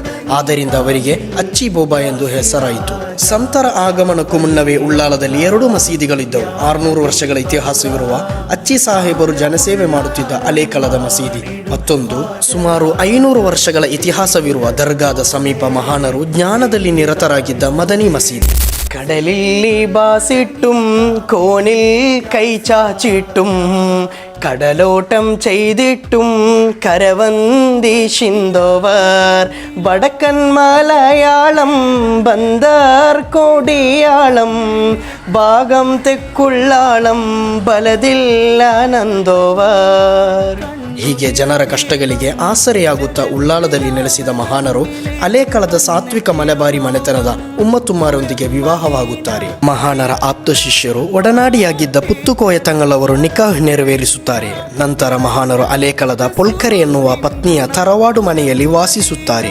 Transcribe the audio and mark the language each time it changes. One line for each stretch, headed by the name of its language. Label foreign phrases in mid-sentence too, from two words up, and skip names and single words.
Kannada: ಆದ್ದರಿಂದ ಅವರಿಗೆ ಅಚ್ಚಿ ಬೋಬಾ ಎಂದು ಹೆಸರಾಯಿತು. ಸಂತರ ಆಗಮನಕ್ಕೂ ಮುನ್ನವೇ ಉಳ್ಳಾಲದಲ್ಲಿ 2 ಮಸೀದಿಗಳಿದ್ದವು. 600 ವರ್ಷಗಳ ಇತಿಹಾಸವಿರುವ ಅಚ್ಚಿ ಸಾಹೇಬರು ಜನಸೇವೆ ಮಾಡುತ್ತಿದ್ದ ಅಲೇಕಳದ ಮಸೀದಿ, ಮತ್ತೊಂದು ಸುಮಾರು 500 ವರ್ಷಗಳ ಇತಿಹಾಸವಿರುವ ದರ್ಗಾದ ಸಮೀಪ ಮಹಾನರು ಜ್ಞಾನದಲ್ಲಿ ನಿರತರಾಗಿದ್ದ ಮದನಿ ಮಸೀದಿ.
Malayalam: കടലിൽ ബാസിട്ടും കോണിൽ കൈചാച്ചിട്ടും കടലോട്ടം ചെയ്തിട്ടും കരവന്ദിശിന്തോവർ വടക്കൻ മലയാളം ബന്ദർ കോടിയാളം ഭാഗം തെക്കുള്ളാളം ബലദില്ലാനന്ദോവർ.
Kannada: ಹೀಗೆ ಜನರ ಕಷ್ಟಗಳಿಗೆ ಆಸರೆಯಾಗುತ್ತಾ ಉಳ್ಳಾಲದಲ್ಲಿ ನೆಲೆಸಿದ ಮಹಾನರು ಅಲೇಕಳದ ಸಾತ್ವಿಕ ಮಲೆಬಾರಿ ಮನೆತನದ ಉಮ್ಮತುಮ್ಮಾರೊಂದಿಗೆ ವಿವಾಹವಾಗುತ್ತಾರೆ. ಮಹಾನರ ಆಪ್ತ ಶಿಷ್ಯರು ಒಡನಾಡಿಯಾಗಿದ್ದ ಪುತ್ತುಕೋಯ ತಂಗಳವರು ನಿಕಾಹ್ ನೆರವೇರಿಸುತ್ತಾರೆ. ನಂತರ ಮಹಾನರು ಅಲೇಕಳದ ಪೊಲ್ಕರೆ ಎನ್ನುವ ಪತ್ನಿಯ ತರವಾಡು ಮನೆಯಲ್ಲಿ ವಾಸಿಸುತ್ತಾರೆ.